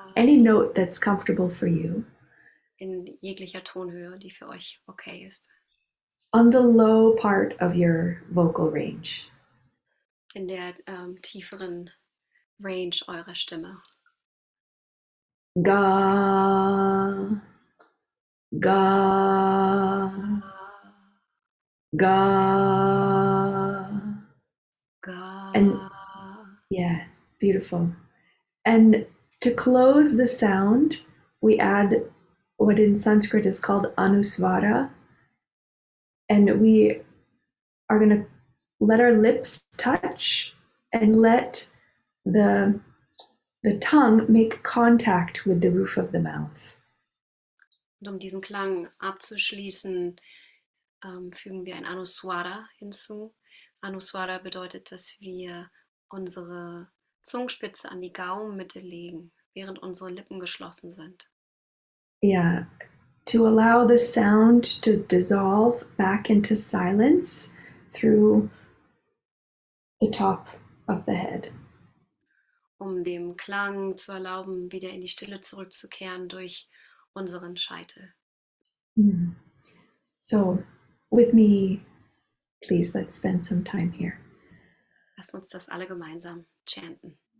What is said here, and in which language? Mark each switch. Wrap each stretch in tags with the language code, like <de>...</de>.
<en>Any note that's comfortable for you.</en> <de>In jeglicher Tonhöhe, die für euch okay ist.</de> <en>On the low part of your vocal range.</en> <de>In der tieferen Range eurer Stimme. Ga. Ga. Ga. Ga.</de> <en>And yeah, beautiful. And to close the sound, we add what in Sanskrit is called anusvara. And we are going to let our lips touch and let the tongue make contact with the roof of the mouth.</en> <de>Und um diesen Klang abzuschließen, fügen wir ein Anuswara hinzu. Anuswara bedeutet, dass wir unsere Zungenspitze an die Gaumenmitte legen, während unsere Lippen geschlossen sind.</de> <en>Yeah, to allow the sound to dissolve back into silence through the top of the head.</en> <de>Um dem Klang zu erlauben, wieder in die Stille zurückzukehren durch unseren Scheitel.</de> <en>So, with me, please, let's spend some time here.</en> <de>Lasst uns das alle gemeinsam chanten.</de>